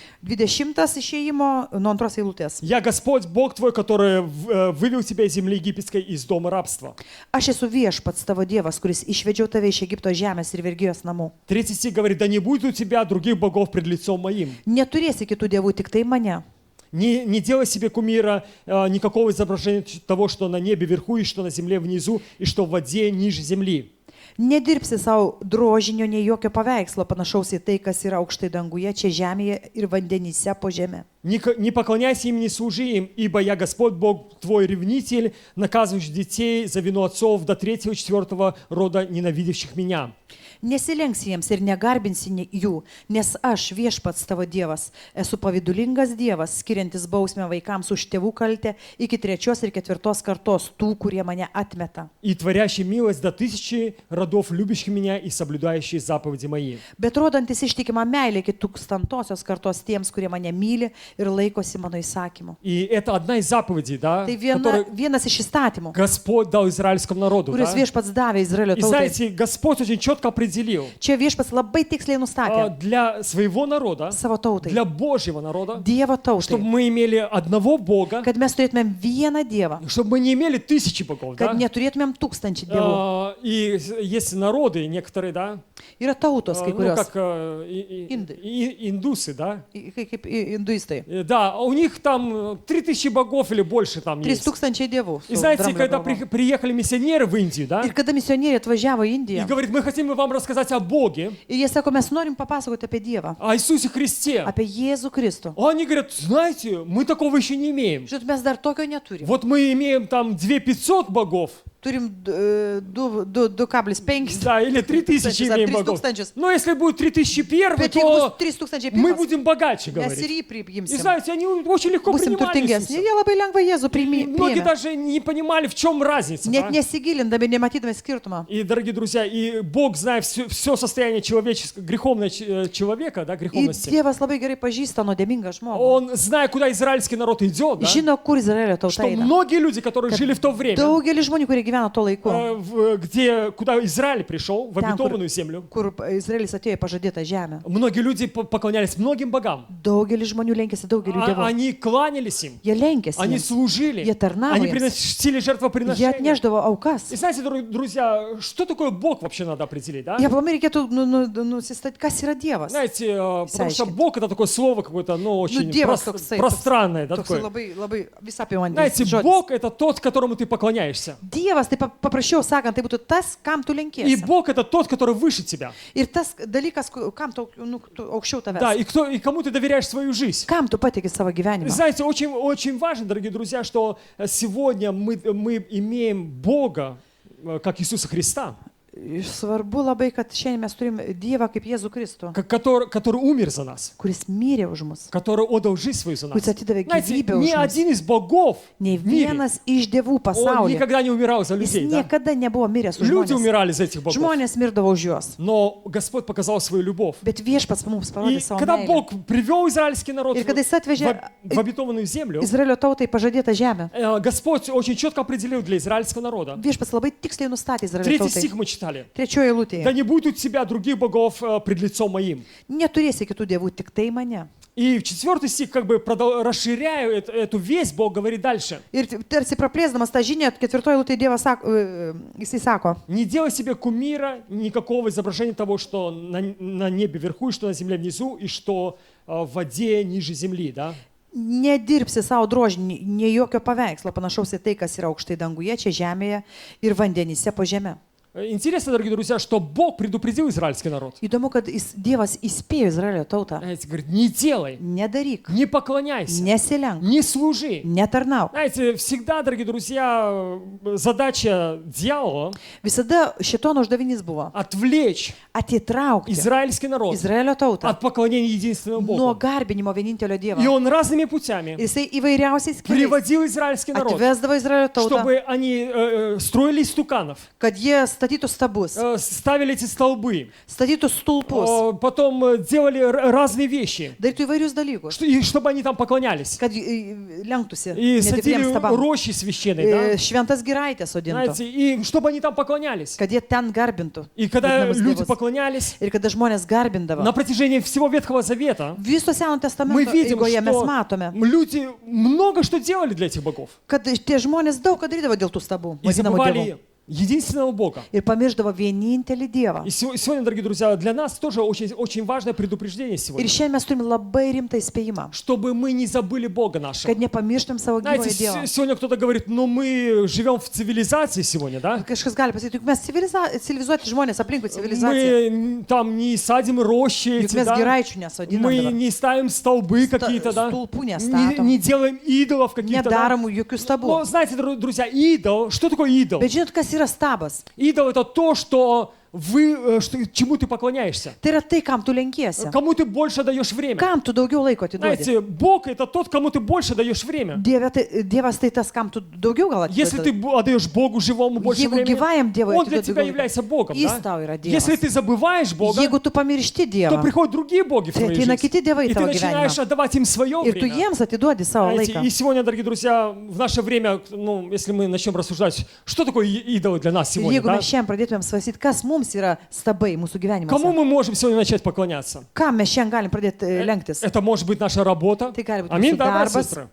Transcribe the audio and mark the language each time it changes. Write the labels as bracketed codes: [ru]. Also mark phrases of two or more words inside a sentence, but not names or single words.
[lt] 20 išėjimo nuo 2 eilutės. [ru] «Я Господь, Бог твой, который вывел тебя из земли египетской, из дома рабства». [lt] Aš esu viešpats tavo Dievas, kuris išvedžiau tave iš Egipto žemės ir vergijos namų. [ru] 3 стих говорит: «Да не будет у тебя других богов пред лицом моим». [lt] Neturėsi kitų dievų, tik tai mane. [ru] Не делай себе кумира, никакого изображения того, что на небе вверху, и что на земле внизу, и что в воде ниже земли. [lt] Nedirbsi savo drožinio, nei jokio paveikslo panašaus į tai, kas yra aukštai danguje, čia žemėje ir vandenyse po žemę. [ru] Не поклоняйся им, не служи им, ибо я Господь Бог твой ревнитель, наказывающий детей за вину отцов до 3-4 рода, ненавидящих меня. [lt] Nesilenksi jiems ir negarbinsi jų, nes aš viešpats tavo Dievas esu pavydulingas Dievas, skiriantis bausmę vaikams už tėvų kaltę iki 3 ir 4 kartos tų, kurie mane atmeta. [ru] И творящий милость до 1000 родов, любящих меня и соблюдающие заповеди мои. [lt] Bet rodantis ištikimą meilę iki 1000 kartos tiems, kurie mane myli ir laikosi mano įsakymų. [ru] И это одна из заповедей, да, [lt] Tai [ru] которую [lt] vienas iš įstatymų, [ru] Господь дал израильскому народу. [lt] kuris [ru] Да? [lt] viešpats davė Izraelio [ru] И [lt] tautai. [ru] знаете, Господь очень четко определил [lt] Čia viešpats labai tiksliai nustatė [ru] для своего народа, [lt] savo tautai, [ru] для Божьего народа, [lt] Dievo [ru] чтобы [lt] tautai, [ru] мы имели одного Бога, [lt] kad mes turėtumėm vieną Dievą, [ru] чтобы мы не имели 1000 богов, [lt] kad [ru] да? [lt] neturėtumėm 1000 dievų. [ru] И есть народы некоторые, да, [lt] Yra tautos, kai [ru] ну, [lt] kurios, [ru] как Инды. индусы, да? [lt] kaip hinduistai. [ru] Да, у них там 3000 богов или больше там есть. [lt] 3000 dievų. [ru] И [lt] su [ru] знаете, [lt] dramblio [ru] когда [lt] galvom. [ru] приехали миссионеры в Индию, да, [lt] Ir kada misionieriai atvažiavo į [ru] и [lt] Indiją, [ru] говорит, мы хотим вам рассказать о Боге, [lt] ir jie sako, mes norim papasakoti apie Dievą, [ru] о Иисусе Христе. [lt] apie Jėzų Kristų. [ru] А они говорят, знаете, мы такого еще не имеем. [lt] Žinot, mes dar tokio neturim. [ru] Вот мы имеем там 2500 богов, [lt] Turim 2,5 [ru] да, или 3000 [lt] ar [ru] имеем богов. [lt] 3000. [ru] Но если будет 3001, [lt] Bet jeigu bus [ru] то [lt] 3001, [ru] мы будем богаче, [lt] mes ir [ru] говорит. [lt] jį [ru] И [lt] priimsim. [ru] знаете, они очень легко [lt] Būsim [ru] принимали [lt] turtingesni. [ru] Иисуса. [lt] Jie labai lengvai Jėzų [ru] И многие [lt] priėmė. [ru] даже не понимали, в чем разница. [lt] Net [ru] Да? [lt] nesigilindami, nematydami skirtumą. [ru] И, дорогие друзья, и Бог, зная все состояние человеческого, греховного человека, да, [lt] Ir [ru] греховности, [lt] Dievas labai gerai pažįsta nuodėmingą žmogų. [ru] Он, зная, куда израильский народ идет, да, [lt] Žino, kur Izraelio tauta [ru] что [lt] eina. [ru] многие люди, которые жили в то время, [lt] Daugelis žmonių, kurie gyveno tuo laiku, [ru] куда Израиль пришел, в [lt] Там, [ru] обетованную землю, [lt] kur Izraelis atėjo į pažadėtą žemę. [ru] многие люди поклонялись многим богам. [lt] Daugelis žmonių lenkėsi daugeliu dievų. [ru] Они кланялись им, [lt] Jie lenkėsi, [ru] они [lt] jiems. [ru] служили, [lt] Jie tarnavo [ru] они [lt] jiems. [ru] приносили [lt] Jie [ru] жертвоприношения. [lt] atneždavo aukas. [ru] И знаете, друзья, что такое Бог вообще надо определить, да? [lt] Jie aplamai reikėtų nusistatyti, kas yra Dievas. [ru] Знаете, потому что [lt] Išsiaiškinti. [ru] Бог это такое слово какое-то, ну, очень [lt] Dievas toksai, [ru] пространное, да, [lt] Toksai [ru] такое. [lt] labai, labai visapimantis [ru] Знаете, [lt] žodis. [ru] Бог это тот, которому ты поклоняешься. [lt] Dievas, tai paprasčiau sakant, tai būtų tas, kam tu [ru] И [lt] lenkėsi. [ru] Бог это тот, который выше тебя. [lt] Ir tas dalykas, kam tu aukščiau [ru] Да, [lt] tavęs. [ru] и кому ты доверяешь свою жизнь. [lt] Kam tu patikė savo gyvenimą. [ru] Знаете, очень, очень важно, дорогие друзья, что сегодня мы имеем Бога, как Иисуса Христа, [lt] Svarbu labai, kad šiandien mes turim Dievą kaip Jėzų Kristų, [ru] который умер за нас, [lt] kuris mirė už mus, [ru] который отдал жизнь свою за нас. [lt] kuris atidavė [ru] Знаете, [lt] gyvybę [ru] ни [lt] už mus. [ru] один из богов [lt] Nei [ru] в мире, [lt] vienas iš dievų [ru] он [lt] pasaulyje. [ru] никогда не умирал за [lt] Jis [ru] людей. Да? [lt] niekada nebuvo miręs už [ru] Люди [lt] žmonės. [ru] умирали за этих богов. [lt] Žmonės mirdavo už juos. [ru] Но Господь показал свою любовь. [lt] Bet viešpats mums [ru] И [lt] parodė savo [ru] когда [lt] meilę. [ru] Бог привел израильский народ [lt] Ir kada jis atvežė [ru] в обетованную землю, [lt] Izraelio tautai pažadėtą žemę, [ru] Господь очень четко определил для израильского народа. [lt] viešpats labai tiksliai nustatė Izraelio [ru] 3 [lt] tautai. [ru] стих мы читали. [lt] 3 eilutėje. [ru] Да не будет у тебя других богов пред лицом моим. [lt] Neturėsi kitų dievų, tik tai mane. [ru] И в 4 стих, как бы расширяя эту весть, Бог говорит дальше. [lt] Ir tarsi praplėsdamas tą žinią, 4 eilutėje Dievas sako, jisai sako, [ru] Не делай себе кумира, никакого изображения того, что на небе вверху, и что на земле внизу, и что в воде ниже земли, да? [lt] nedirbsi savo drožinį, nei jokio paveikslo panašaus į tai, kas yra aukštai danguje, čia žemėje ir vandenyse po žemę. [ru] Интересно, дорогие друзья, что Бог предупредил израильский народ. [lt] Įdomu, kad Dievas įspėjo Izraelio tautą. [ru] Знаете, говорит, не делай, [lt] Nedaryk, [ru] не поклоняйся, [lt] nesilenk, [ru] не служи. [lt] netarnauk. [ru] Знаете, всегда, дорогие друзья, задача дьявола [lt] Visada šitono uždavinys buvo [ru] отвлечь [lt] atitraukti [ru] израильский народ [lt] Izraelio tautą [ru] от поклонения единственному [lt] nuo [ru] Богу. [lt] garbinimo vienintelio [ru] И [lt] Dievo. [ru] он разными путями [lt] Jisai įvairiausiais keliais [ru] приводил израильский народ, [lt] atvesdavo Izraelio tautą, [ru] чтобы они строили истуканов, [lt] kad jie statytų stabus, [ru] ставили эти столбы, [lt] statytų stulpus, [ru] потом делали разные вещи, [lt] darytų įvairius dalykus, [ru] и чтобы они там поклонялись. [lt] kad lenktųsi [ru] И [lt] netikriems [ru] садили [lt] stabams. [ru] рощи священные, да? [lt] Šventas giraitės sodintų, [ru] Знаете, и чтобы они там поклонялись. [lt] kad jie ten garbintų. [ru] И когда [lt] vadinamus [ru] люди [lt] dievus. [ru] поклонялись, [lt] Ir kada žmonės garbindavo. [ru] на протяжении всего Ветхого Завета [lt] Viso Seno [ru] мы [lt] testamento [ru] видим, [lt] eigoje mes [ru] что [lt] matome, [ru] люди много что делали для этих богов. [lt] kad tie žmonės daug ką darydavo dėl tų stabų, [ru] И [lt] vadinamų dievų. [ru] забывали единственного Бога. [lt] Ir pamirždavo vienintelį Dievą. [ru] И сегодня, дорогие друзья, для нас тоже очень важное предупреждение [lt] Ir [ru] сегодня. [lt] šiandien mes turime labai rimtą įspėjimą, [ru] Чтобы мы не забыли Бога нашего. [lt] kad nepamirštum savo [ru] Знаете, [lt] gyvojo Dievo. [ru] сегодня кто-то говорит, ну мы живем в цивилизации сегодня, да? [lt] Kažkas gali pasakyti, juk mes civilizuoti žmonės aplinkui civilizaciją. [ru] Мы там не садим рощи [lt] Juk [ru] эти, [lt] mes [ru] да? [lt] giraičių [ru] Мы [lt] nesodiname, [ru] не ставим столбы какие-то, да? [lt] stulpų [ru] Не [lt] nestatom, [ru] делаем идолов каких-то, да? [lt] nedarom jokių stabų. [ru] Но знаете, друзья, идол, что такое идол? [lt] Bet žinot, kas yra stabas? [ru] Идол это то, что чему ты поклоняешься. [lt] Tai yra tai, kam tu lenkiesi. [ru] Кому ты больше даешь время. [lt] Kam tu daugiau laiko atiduodi? [ru] Знаете, Бог это тот, кому ты больше даешь время. [lt] Dievas tai tas, kam tu daugiau gal [ru] Если ты [lt] atiduodi. [ru] отдаешь Богу живому больше [lt] Jeigu [ru] времени, [lt] gyvajam Dievui [ru] Он для [lt] atiduodi [ru] тебя [lt] daugiau laiko. [ru] является Богом. [lt] Jis [ru] Да? [lt] tau yra [ru] Если [lt] Dievas. [ru] ты забываешь Бога, [lt] Jeigu tu pamiršti [ru] то [lt] Dievą [ru] приходят другие боги в [lt] Tai [ru] твою [lt] ateina [ru] жизнь. [lt] kiti dievai į [ru] И ты [lt] tavo [ru] начинаешь [lt] gyvenimą. [ru] отдавать им свое [lt] ir tu [ru] время. [lt] jiems atiduodi savo [ru] Знаете, [lt] laiką. [ru] и сегодня, дорогие друзья, в наше время, ну, если мы начнем рассуждать, что такое идолы для нас [lt] Ir [ru] сегодня, [lt] jeigu [ru] да? [lt] mes šiandien pradėtumėm svarstyti, kas mums yra stabai mūsų [ru] Кому [lt] gyvenimuose, [ru] мы можем сегодня начать поклоняться? [lt] kam mes šiandien galim pradėti lenktis. [ru] Это может быть наша работа. [lt] Tai gali būti [ru] Аминь, [lt] mūsų [ru] да, братья и [lt] darbas. [ru] сестры?